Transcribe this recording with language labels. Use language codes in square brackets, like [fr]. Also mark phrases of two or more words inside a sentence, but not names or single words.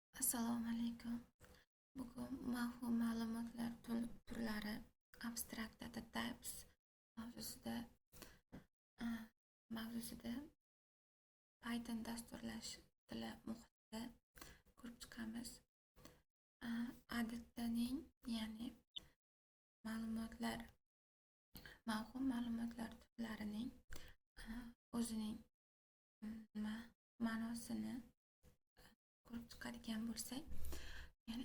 [uz] Assalomu alaykum. Bugun mavhum ma'lumotlar turlari [en] abstract data types [uz] mavzusida uh, mavzusida Python dasturlash tili muhitida ko'rib chiqamiz. Odatdaning, ya'ni mavhum ma'lumotlar turlarining o'zining ma'nosini ko'rib chiqadigan bo'lsak, ya'ni